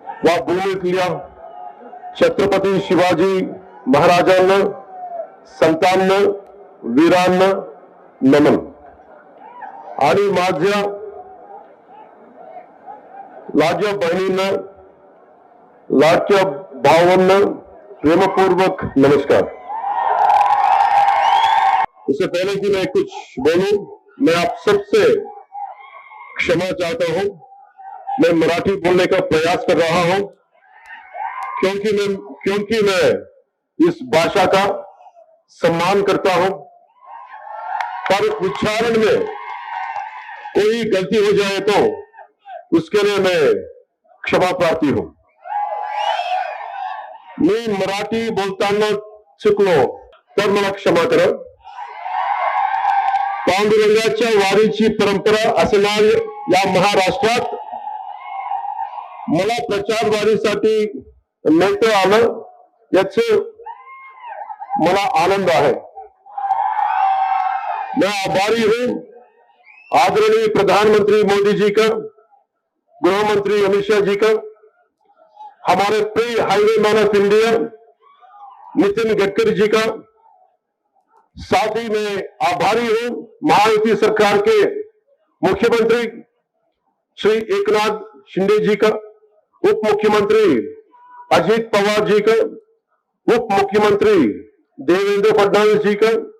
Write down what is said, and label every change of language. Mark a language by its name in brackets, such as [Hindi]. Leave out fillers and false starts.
[Marathi] या भूमीतल्या छत्रपती शिवाजी महाराजांना, संतांना, वीरांना नमन. आणि माझ्या लाडक्या बहिणींना, लाडक्या भावांना प्रेमपूर्वक नमस्कार. [Hindi] इससे पहले कि मैं कुछ बोलूं, मैं आप सबसे क्षमा चाहता हूं. मैं मराठी बोलने का प्रयास कर रहा हूं क्योंकि मैं इस भाषा का सम्मान करता हूं. पर उच्चारण में कोई गलती हो जाए तो उसके लिए मैं क्षमा प्रार्थी हूं. [Marathi] मी मराठी बोलताना चुकलो तर मला क्षमा करा. पांडुरंगाच्या वारीची परंपरा असणाऱ्या या महाराष्ट्रात मला प्रचार वारीसाठी नेता आलं याचे मला आनंद आहे. [Hindi] मैं आभारी हूं आदरणीय प्रधानमंत्री मोदी जी का, गृह मंत्री अमित शाह जी का, हमारे प्रिय highway man of India Nitin Gadkari ji का. साथ ही मैं आभारी हूं महायुति सरकार के मुख्यमंत्री श्री एकनाथ शिंदे जी का, उप मुख्यमंत्री अजित पवार जी का, उप मुख्यमंत्री देवेंद्र फडणवीस जी का.